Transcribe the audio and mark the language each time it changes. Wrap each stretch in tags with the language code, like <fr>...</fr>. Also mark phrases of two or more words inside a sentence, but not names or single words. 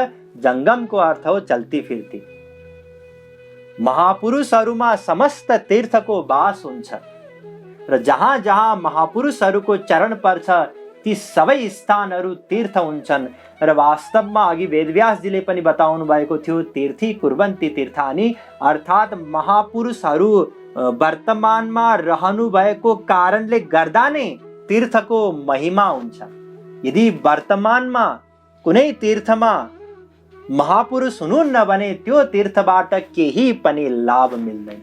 <ne>जंगमको अर्थ हो चल्ती फिर्ती। महापुरुषहरूमा समस्त तीर्थको वास हुन्छ र जहाँ जहाँ महापुरुषहरूको चरण पर्छ ती सबै स्थानहरू तीर्थ हुन्छन्। र वास्तवमा अघि वेदव्यासजीले पनि बताउनु भएको थियो,</ne> <sa>तीर्थी कुर्वन्ति तीर्थानि,</sa> <ne>अर्थात् महापुरुषहरू वर्तमानमा रहनु भएको कारणले गर्दा नै तीर्थको महिमा हुन्छ। यदि वर्तमानमा कुनै तीर्थमा महापुरुष हुनुहुन्न भने त्यो तीर्थबाट केही पनि लाभ मिल्दैन।</ne>